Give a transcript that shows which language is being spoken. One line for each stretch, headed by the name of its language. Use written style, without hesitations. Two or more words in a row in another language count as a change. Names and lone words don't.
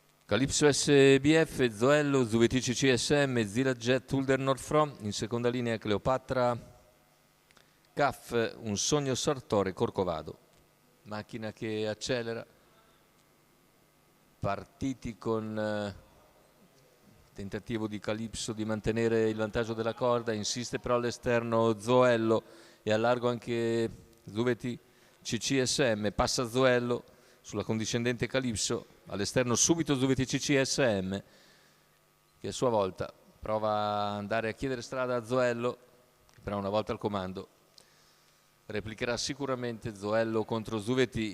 Italian: Calypso SBF, Zoello, Zuvetic CSM, Zila Jet, Ulder Nordfrom, in seconda linea Cleopatra, CAF, Un Sogno Sartore, Corcovado. Macchina che accelera, partiti con tentativo di Calypso di mantenere il vantaggio della corda, insiste però all'esterno Zoello e a largo anche Zuvetic CSM, passa Zoello sulla condiscendente Calypso, all'esterno subito Zuvetic CSM che a sua volta prova ad andare a chiedere strada a Zoello, però una volta al comando replicherà sicuramente Zoello contro Zuvetic.